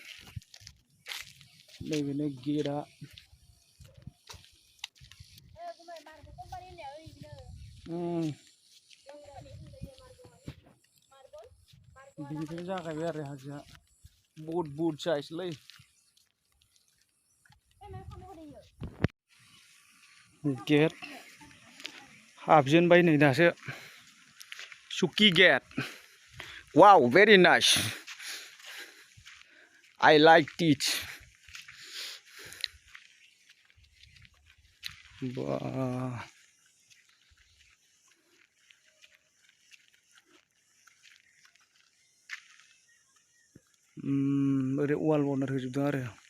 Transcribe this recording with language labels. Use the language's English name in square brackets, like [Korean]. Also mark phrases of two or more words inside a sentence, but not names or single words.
[Bodo] नैबेनो गेटआ बिनिफ्राय जागायबाय आरो हाजोआ बहुत साइजलै गेट हाबजेनबाय नै दासो सुकी गेट [English] wow very nice I like it [Bodo] ओरै वाल बनार होजोबदों आरो